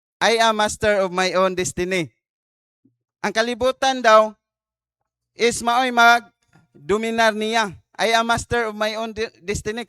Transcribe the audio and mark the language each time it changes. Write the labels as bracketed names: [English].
[English] I am master of my own destiny. [Cebuano] Ang kalibutan daw is maoy mag-dominar niya. [English] I am master of my own destiny.